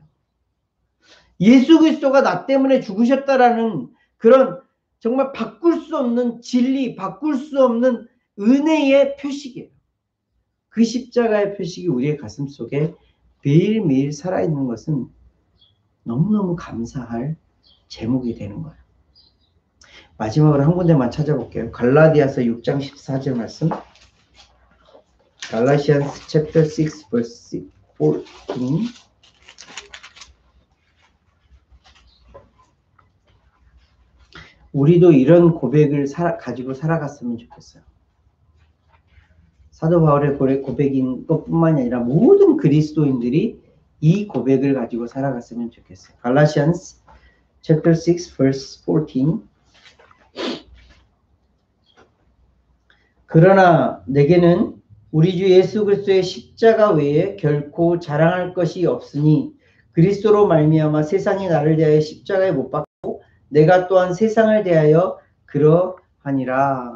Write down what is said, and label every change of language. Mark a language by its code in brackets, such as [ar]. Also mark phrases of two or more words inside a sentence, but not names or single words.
[ko] 예수 그리스도가 나 때문에 죽으셨다라는 그런 정말 바꿀 수 없는 진리, 바꿀 수 없는 은혜의 표식이에요. 그 십자가의 표식이 우리의 가슴 속에 매일매일 살아있는 것은 너무너무 감사할 제목이 되는 거예요. 마지막으로 한 군데만 찾아볼게요. 갈라디아서 6장 14절 말씀. [en] Galatians chapter 6 verse 14. [ko] 우리도 이런 고백을 가지고 살아갔으면 좋겠어요. 사도 바울의 고백인 것뿐만이 아니라 모든 그리스도인들이 이 고백을 가지고 살아갔으면 좋겠어요. [en] Galatians chapter 6 verse 14. [ko] 그러나 내게는 우리 주 예수 그리스도의 십자가 외에 결코 자랑할 것이 없으니 그리스도로 말미암아 세상이 나를 대하여 십자가에 못 박고 내가 또한 세상을 대하여 그러하니라.